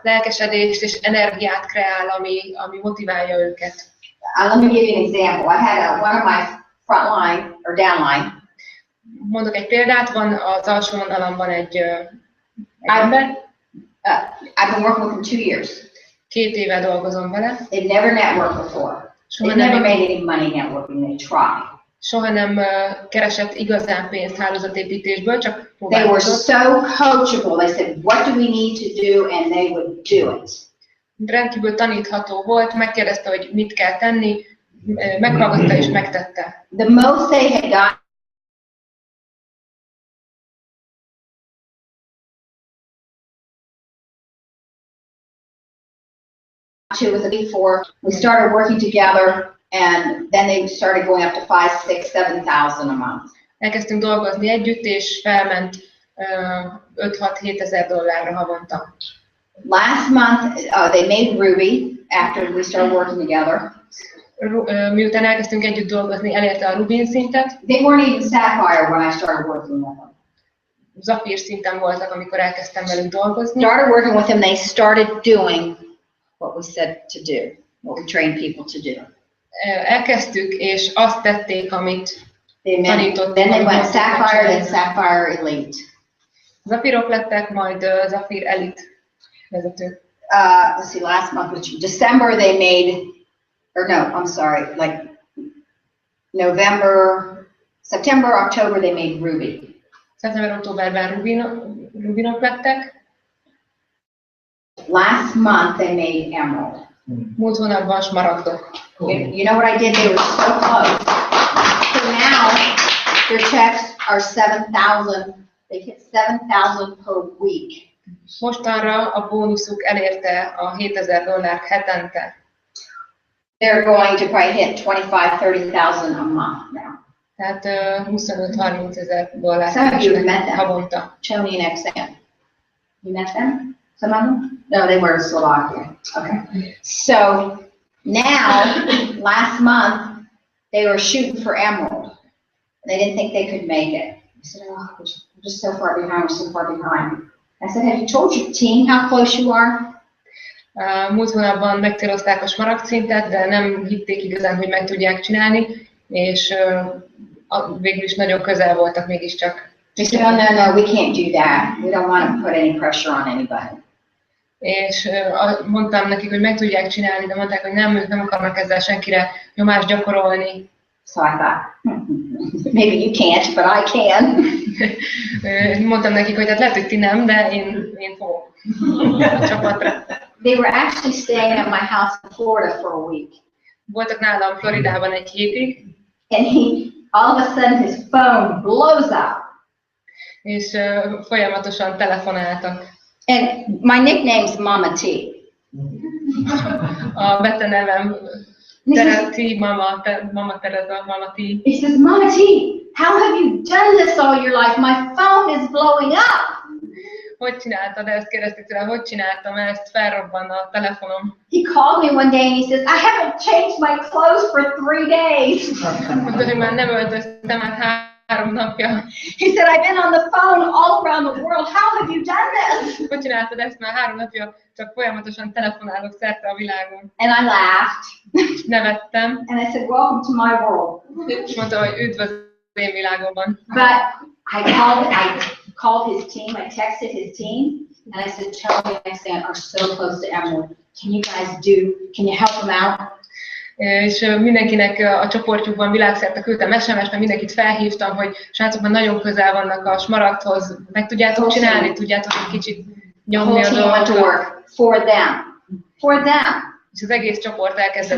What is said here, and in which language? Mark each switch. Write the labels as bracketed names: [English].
[Hungarian] lelkesedést és energiát kreál, ami motiválja őket. [English] Let me give you an example. I had one of my front line or downline. [Hungarian] Mondok egy példát, van az alsó vonalon egy ember, [English] I've been working with him 2 years. [Hungarian] 2 éve dolgozom vele, [English] They'd never networked before. They never made any money networking. They tried. [Hungarian] soha nem keresett igazán pénzt hálózatépítésből, csak [English] They were [Hungarian] próbálkozott. [English] so coachable. They said, what do we need to do? And they would do it. [Hungarian] Rendkívül tanítható volt, megkérdezte, hogy mit kell tenni, meghallgatta és megtette. [English] The most they had got to was a before we started working together, and then they started going up to 5, 6, 7,000 a month. [Hungarian] Elkezdtünk dolgozni együtt, és felment 5-6-7 ezer dollárra havonta. [English] Last month, they made Ruby after we started working together. [Hungarian] Miután elkezdtünk együtt dolgozni, elérte a Rubin szintet. [English] They weren't even Sapphire when I started working with them. [Hungarian] Zafír szinten voltak, amikor elkezdtem velük dolgozni. [English] Started working with them, they started doing what we said to do, what we trained people to do. [Hungarian] Elkezdtük, és azt tették, amit tanítottunk. [English] Then they went Sapphire, then Sapphire Elite. [Hungarian] Zafírok lettek, majd Zafír Elite vezetők. [English] Let's see, last month, which December they made, or no, I'm sorry, like November, September, October they made Ruby. [Hungarian] Szeptember-októberben Rubinok lettek. [English] Last month they made Emerald. [Hungarian] Múlt hónapban smaragdok. [English] You know what I did? They were so close. So now their checks are 7,000. They hit 7,000 per week. [Hungarian] Mostanra a bónuszuk elérte a 7000 dollárt hetente. [English] They're going to probably hit 25,000-30,000 a month now. [Hungarian] Tehát 25-30 ezer dollárt [English] Some of you have met them. [Hungarian] havonta. [English] Tony and XM. You met them? Some of them? No, they were in Slovakia. Okay. So now, last month, they were shooting for Emerald. They didn't think they could make it. I said, oh, we're just so far behind, we're so far behind. I said, have you told your team how close you are? [Hungarian] Múlt hónapban megcélozták a smaragd szintet, de nem hitték igazán, hogy meg tudják csinálni, és végül is nagyon közel voltak mégiscsak. [English] They said, oh, no, we can't do that. We don't want to put any pressure on anybody. [Hungarian] És mondtam nekik, hogy meg tudják csinálni, de mondták, hogy nem, ők nem akarnak ezzel senkire nyomást gyakorolni. [English] So I thought, maybe you can't, but I can. [Hungarian] Mondtam nekik, hogy hát lehet, hogy ti nem, de én fogok a csapatra. [English] They were actually staying at my house in Florida for a week. [Hungarian] Voltak nálam Floridában egy hétig, [English] And all of a sudden his phone blows up. [Hungarian] és folyamatosan telefonáltak. [English] And my nickname's Mama T. [Hungarian] A betenevem T, Mama Teresa, Mama T. [English] He says, Mama T, how have you done this all your life? My phone is blowing up. [Hungarian] hogy csináltad ezt, kérdezték tőle, hogy csináltam ezt, felrobban a telefonom. [English] He called me one day and he says, I haven't changed my clothes for 3 days. [Hungarian] Mondta, hogy már nem öltöztem át 3 napja. [English] He said, I've been on the phone all around the world. How have you done this? [Hungarian] Hogy csináltad ezt? Már 3 napja csak folyamatosan telefonálok szerte a világon. [English] And I laughed. [Hungarian] Nevettem, [English] And I said, welcome to my world. [Hungarian] és mondta, hogy üdv az én világomban. [English] But I called his team, I texted his team, and I said, Charlie and Sam are so close to Emerald. Can you help them out? [Hungarian] És mindenkinek a csoportjukban világszerte küldtem SMS-t, mert mindenkit felhívtam, hogy srácok, már nagyon közel vannak a smaragdhoz, meg tudjátok csinálni, tudjátok egy kicsit nyomni a dolgokat. [English] For them. For them. [Hungarian] És az egész csoport elkezdett